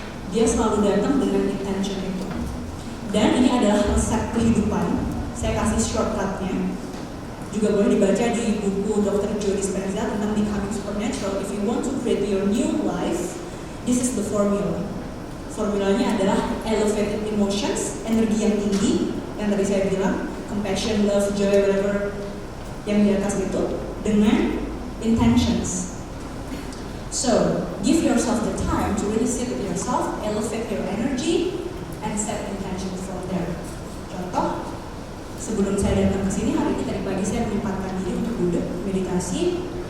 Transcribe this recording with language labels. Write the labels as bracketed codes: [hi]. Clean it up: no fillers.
[id] Dia selalu datang dengan intention itu. Dan ini adalah resep kehidupan. Saya kasih shortcutnya. Juga boleh dibaca di buku Dr. Joe Dispenza tentang Becoming Supernatural. [en] If you want to create your new life, this is the formula. [id] Formulanya adalah [en] elevated emotions, [id] energi yang tinggi, yang tadi saya bilang, [en] compassion, love, joy, whatever [id] yang di atas itu, dengan intentions. [en] So, give yourself the time to really sit with yourself, elevate your energy, and set intentions from there. [id] Contoh, sebelum saya datang ke sini hari ini tadi pagi saya menyempatkan diri untuk duduk meditasi.